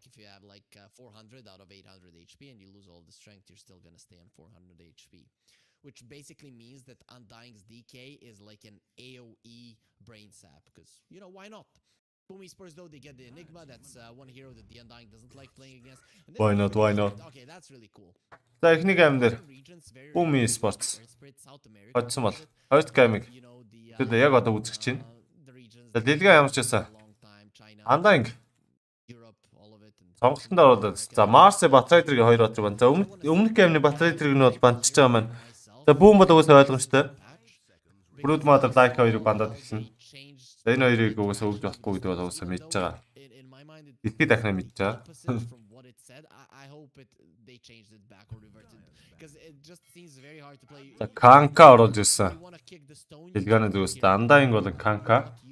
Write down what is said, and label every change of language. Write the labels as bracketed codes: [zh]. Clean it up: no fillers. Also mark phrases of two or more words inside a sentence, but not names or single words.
[en] If you have like 400 out of 800 HP and you lose all the strength, you're still gonna stay on 400 HP, which basically means that Undying's DK is like an AoE brain sap, because why not? Boom Esports though, they get the Enigma. That's one hero that the Undying doesn't like playing against. Why not? Okay, that's really cool. [mn] За эхний гейм дээр Boom Esports хоцсон бол хоёр дахь геймийг тэд яг одоо үзэж чинь. За Lilgun ямар ч байсан. Undying сонголтонд оруулаад. За Mars-ийн Batrider-ийн хоёр батрыг байна. За өмнөх геймний Batrider-ийг нь бол бандчиж байгаа маань. За Boom бол угсаа ойлгомжтой. Brood Mother like хоёрыг бандаад ирсэн. За энэ хоёрыг угсаа өгж болохгүй гэдэг бол угсаа мэдж байгаа. Дэлхийд дахна мэдж байгаа. За Kanka оруулж ирсэн. Lilgun-ы зүгээс Undying болон Kanka.